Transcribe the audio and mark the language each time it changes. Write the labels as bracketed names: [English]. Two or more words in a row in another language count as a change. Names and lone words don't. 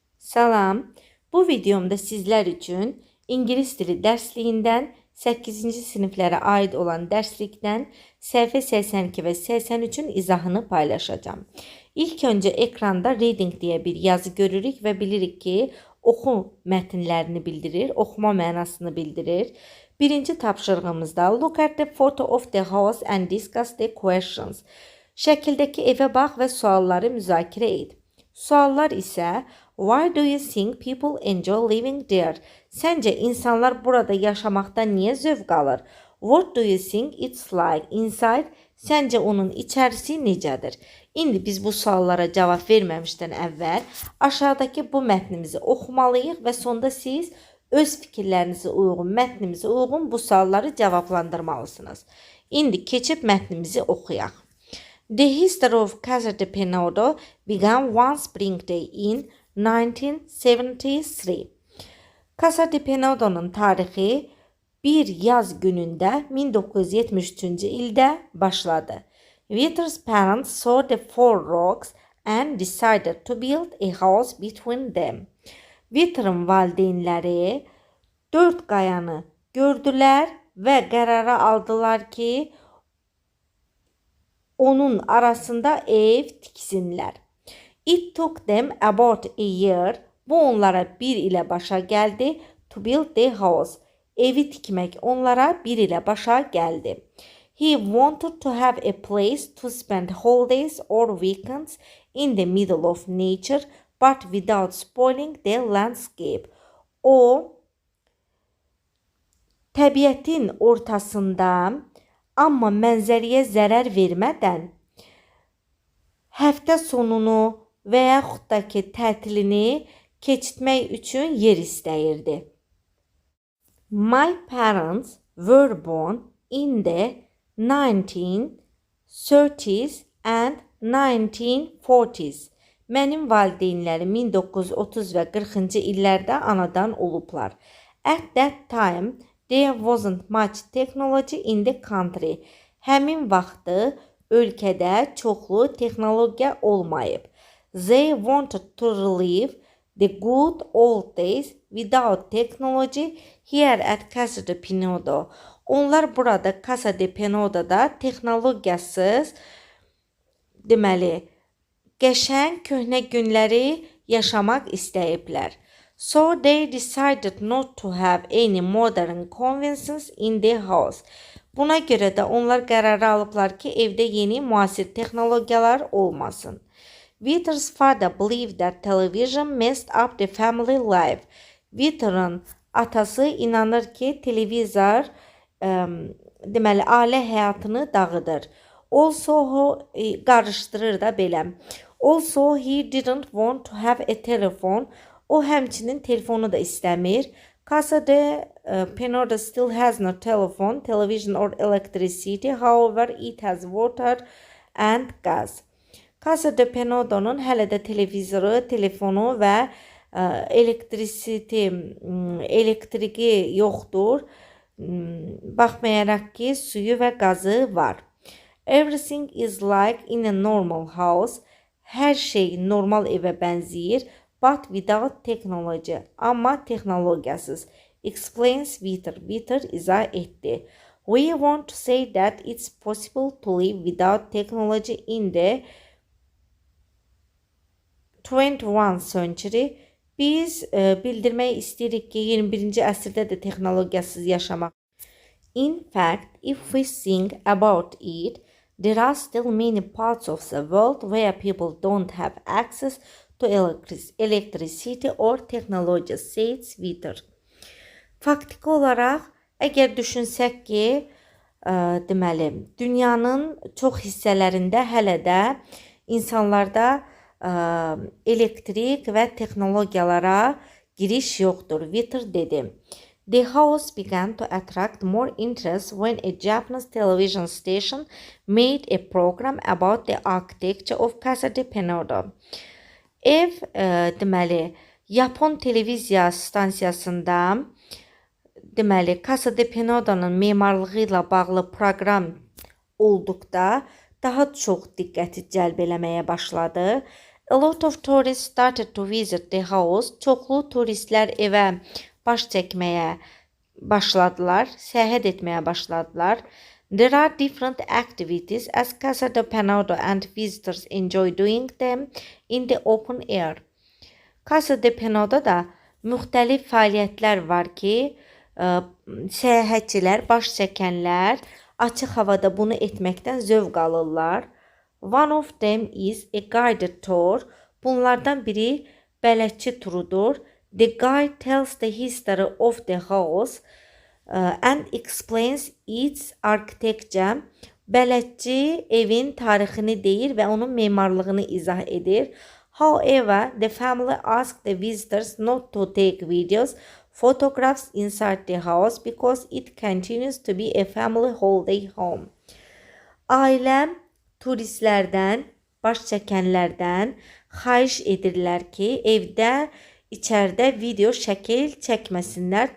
[Azerbaijani] Salam, bu videomda sizlər üçün İngilis dili dərsliyindən 8-ci siniflərə aid olan dərslikdən səhifə 82 və 83-ün izahını paylaşacağım. İlk öncə ekranda reading deyə bir yazı görürük və bilirik ki, oxu mətnlərini bildirir, oxuma mənasını bildirir. Birinci tapşırığımızda [English] look at the photo of the house and discuss the questions. [Azerbaijani] Şəkildəki evə bax və sualları müzakirə et. Suallar isə [English] why do you think people enjoy living there? [Azerbaijani] Səncə insanlar burada yaşamaqdan niyə zövq alır? [English] What do you think it's like inside? [Azerbaijani] Səncə onun içərisi necədir? İndi biz bu suallara cavab verməmişdən əvvəl aşağıdakı bu mətnimizi oxumalıyıq və sonda siz öz fikirlərinizə uyğun, mətnimizə uyğun bu sualları cavablandırmalısınız. İndi keçib mətnimizi oxuyaq. [English] The history of Casa de Penodo began one spring day in 1973. [Azerbaijani] Casa de Penodo'nun tarixi bir yaz günündə 1973-cü ildə başladı. [English] Witter's parents saw the four rocks and decided to build a house between them. [Azerbaijani] Witter'ın valideynləri 4 qayanı gördülər və qərara aldılar ki, onun arasında ev tiksinlər. [English] It took them about a year. [Azerbaijani] Bu onlara bir ilə başa gəldi. [English] To build the house. [Azerbaijani] Evi tikmək onlara bir ilə başa gəldi. [English] He wanted to have a place to spend holidays or weekends in the middle of nature, but without spoiling the landscape. [Azerbaijani] O, təbiətin ortasında, amma mənzərəyə zərər vermədən həftə sonunu və yaxud da ki, tətilini keçirmək üçün yer istəyirdi. [English] My parents were born in the 1930s and 1940s. [Azerbaijani] Mənim valideynlərim 1930 və 40-cı illərdə anadan olublar. [English] At that time, there wasn't much technology in the country. [Azerbaijani] Həmin vaxtı ölkədə çoxlu texnologiya olmayıb. [English] They wanted to relive the good old days without technology here at Casa de Penodo. [Azerbaijani] Onlar burada Casa de Penodo'da texnologiyasız, deməli, qəşəng köhnə günləri yaşamaq istəyiblər. [English] So they decided not to have any modern conveniences in the house. [Azerbaijani] Buna görə də onlar qərarı alıblar ki, evdə yeni müasir texnologiyalar olmasın. [English] Witter's father believed that television messed up the family life. [Azerbaijani] Witter'ın atası inanır ki, televizor deməli, ailə həyatını dağıdır. Also, qarışdırır da belə. [English] Also, he didn't want to have a telephone. [Azerbaijani] O həmçinin telefonu da istəmir. [English] Casa de Penodo still has no telephone, television or electricity. However, it has water and gas. [Azerbaijani] Casa de Penodo'nun hələ də televizoru, telefonu və elektriki yoxdur. Baxmayaraq ki, suyu və qazı var. [English] Everything is like in a normal house. [Azerbaijani] Hər şey normal evə bənzəyir. [English] But without technology. [Azerbaijani] Amma texnologiyasız. [English] Explains Witter. [Azerbaijani] Witter izah etdi. [English] We want to say that it's possible to live without technology in the 21st century. [Azerbaijani] Biz bildirmək istəyirik ki, 21-ci əsrdə də texnologiyasız yaşamaq. [English] In fact, if we think about it, there are still many parts of the world where people don't have access to electricity or technology, says Witter. [Azerbaijani] Faktiki olaraq, əgər düşünsək ki, deməli, dünyanın çox hissələrində hələ də insanlarda elektrik və texnologiyalara giriş yoxdur, Witter dedi. [English] The house began to attract more interest when a Japanese television station made a program about the architecture of Casa de Penodo. [Azerbaijani] Ev, deməli, Yapon televiziya stansiyasında, deməli, Casa de Penodo'nun memarlığı ilə bağlı proqram olduqda daha çox diqqəti cəlb eləməyə başladı. [English] A lot of tourists started to visit the house. [Azerbaijani] Çoxlu turistlər evə baş çəkməyə başladılar, səyahət etməyə başladılar. [English] There are different activities as Casa de Penado and visitors enjoy doing them in the open air. [Azerbaijani] Casa de Penado da müxtəlif fəaliyyətlər var ki, səyahətçilər, baş çəkənlər açıq havada bunu etməkdən zövq alırlar. [English] One of them is a guided tour. [Azerbaijani] Bunlardan biri bələdçi turudur. [English] The guide tells the history of the house and explains its architecture. [Azerbaijani] Bələdçi evin tarixini deyir və onun memarlığını izah edir. [English] However, the family asked the visitors not to take videos, photographs inside the house because it continues to be a family holiday home. [Azerbaijani] Ailəm turistlərdən, baş çəkənlərdən xahiş edirlər ki, evdə, içəridə video şəkil çəkməsinlər.